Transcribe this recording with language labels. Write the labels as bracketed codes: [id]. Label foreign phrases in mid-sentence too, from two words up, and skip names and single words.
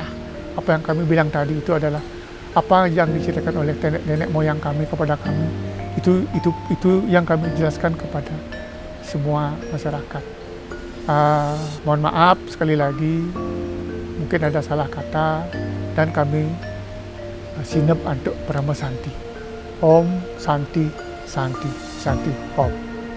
[id] Apa yang kami bilang tadi itu adalah apa yang diceritakan oleh nenek moyang kami kepada kami. Itu yang kami jelaskan kepada semua masyarakat. Mohon maaf sekali lagi, mungkin ada salah kata dan kami sinep untuk [sa] Parama Santi. Om Santi Santi Santi Om.